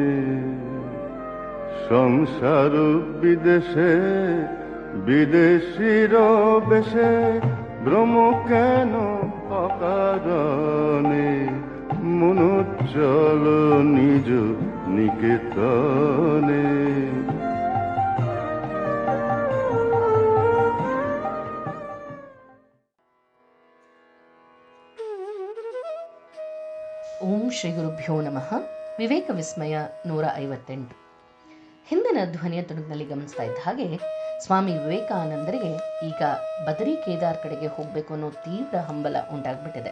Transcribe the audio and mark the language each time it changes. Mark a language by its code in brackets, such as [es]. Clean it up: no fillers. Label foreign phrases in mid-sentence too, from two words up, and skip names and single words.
[bn] সংসার বিদেশে বিদেশির বেশে ভ্রম কেন অকারণে। মনু চলো নিজ নিকেতনে। [sa] ಓಂ ಶ್ರೀ ಗುರುಭ್ಯೋ ನಮಃ. [kn] ವಿವೇಕ ವಿಸ್ಮಯ 158. ಹಿಂದಿನ ಧ್ವನಿಯ ತುಣುಕಿನಲ್ಲಿ ಗಮನಿಸ್ತಾ ಇದ್ದ ಹಾಗೆ ಸ್ವಾಮಿ ವಿವೇಕಾನಂದರಿಗೆ ಈಗ ಬದರಿ ಕೇದಾರ್ ಕಡೆಗೆ ಹೋಗಬೇಕು ಅನ್ನೋ ತೀವ್ರ ಹಂಬಲ ಉಂಟಾಗ್ಬಿಟ್ಟಿದೆ.